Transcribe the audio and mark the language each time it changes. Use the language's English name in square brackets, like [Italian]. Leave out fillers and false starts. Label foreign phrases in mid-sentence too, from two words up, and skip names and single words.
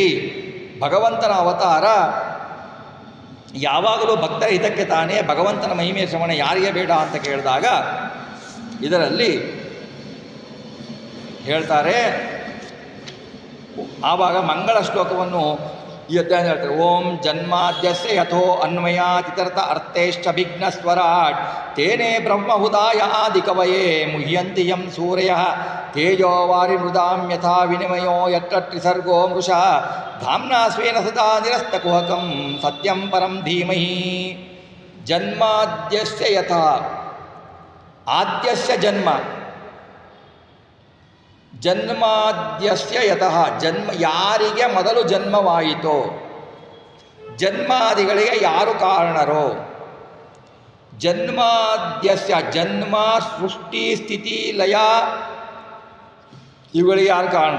[Kannada] ಭಗವಂತನ ಅವತಾರ ಯಾವಾಗಲೂ ಭಕ್ತರ ಹಿತಕ್ಕೆ ತಾನೇ. ಭಗವಂತನ ಮಹಿಮೆಯ ಶ್ರವಣ ಯಾರಿಗೆ ಬೇಡ ಅಂತ ಕೇಳಿದಾಗ ಇದರಲ್ಲಿ ಹೇಳ್ತಾರೆ. ಆವಾಗ ಮಂಗಳ ಶ್ಲೋಕವನ್ನು ಈ ಅಧ್ಯಾಯ ಹೇಳ್ತಾರೆ. [Sanskrit] ಓಂ ಜನ್ಮಾದ್ಯಸ್ಯ ಯಥೋ ಅನ್ವಯಾತಿತರ್ಥ ಅರ್ಥೇಶ್ಚಭಿಘ್ನ ಸ್ವರಾಟ್ ತೇನೇ ಬ್ರಹ್ಮಹುದಾಯ ಆದಿಕವಯೇ ಮುಹ್ಯಂತಿ ಯಂ ಸೂರ್ಯಃ ತೇಜೋ ವಾರಿ ಮೃದಾಂ ಯಥಾ ವಿನಿಮಯೋ ಯತ್ರ ತ್ರಿಸರ್ಗೋ ಮೃಷಃ ಧಾಮ್ನಾ ಸ್ವೇನ ಸದಾ ನಿರಸ್ತಕುಹಕಂ ಸತ್ಯಂ ಪರಂ ಧೀಮಹಿ. ಜನ್ಮಾದ್ಯಸ್ಯ ಯಥಾ, ಆದ್ಯಸ್ಯ ಜನ್ಮಾದ್ಯಸ್ಯ ಯತಃ, [Kannada] ಯಾರಿಗೆ ಮೊದಲು ಜನ್ಮವಾಯಿತೋ, ಜನ್ಮಾದಿಗಳಿಗೆ ಯಾರು ಕಾರಣರೋ, ಜನ್ಮಾದ್ಯಸ್ಯ ಜನ್ಮ ಸೃಷ್ಟಿ ಸ್ಥಿತಿ ಲಯ ಇವುಗಳಿಗೆ ಯಾರು ಕಾರಣರು?